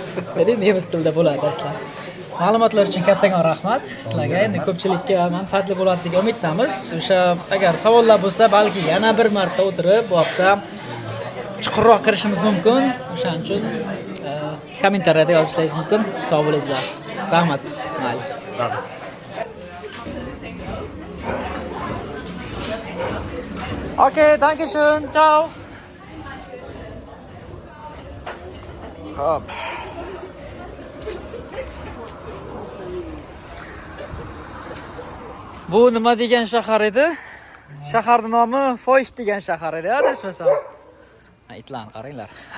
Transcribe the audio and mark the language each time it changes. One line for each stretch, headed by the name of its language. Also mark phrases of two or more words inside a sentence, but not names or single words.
Uzbek: Ya'ni nemis tilida bo'ladi darslar. Ma'lumotlar uchun kattakon rahmat. Sizlarga endi ko'pchilikka manfaatli bo'ladi degan umiddamiz. O'sha agar savollar bo'lsa, balki yana bir marta o'tirib bu haqda chuqurroq kirishimiz mumkin. O'shaning uchun kommentariyada yozishingiz mumkin. Sog' bo'linglar. Rahmat. Mayli.
German: Okay, danke schön. Ciao.
Uzbek: Hop. Bu nima degan shahar edi? Shaharning nomi Foyt degan shahar edi, adashmasam. Itlarni qaranglar.